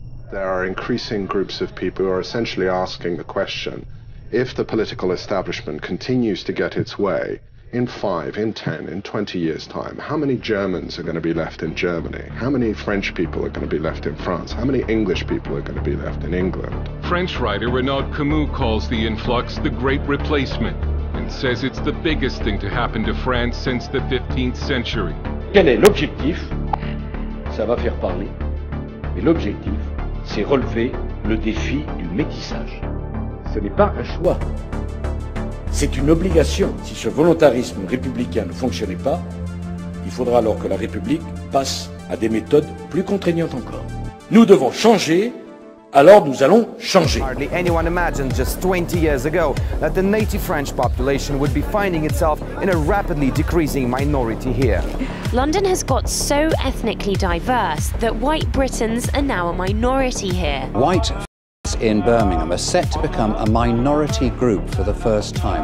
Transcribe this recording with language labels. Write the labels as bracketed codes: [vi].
[en] There are increasing groups of people who are essentially asking the question, if the political establishment continues to get its way, in 5, in 10, in 20 years' time, how many Germans are going to be left in Germany? How many French people are going to be left in France? How many English people are going to be left in England? French writer Renaud Camus calls the influx the Great Replacement and says it's the biggest thing to happen to France since the 15th century. [fr] Quel est l'objectif? Ça va faire parler. Mais l'objectif, c'est relever le défi du métissage. Ce n'est pas un choix. C'est une obligation. Si ce volontarisme républicain ne fonctionnait pas, il faudra alors que la République passe à des méthodes plus contraignantes encore. Nous devons changer, alors nous allons changer. [en] Hardly anyone imagined just 20 years ago that the native French population would be finding itself in a rapidly decreasing minority here. London has got so ethnically diverse that white Britons are now a minority here. White in Birmingham are set to become a minority group for the first time.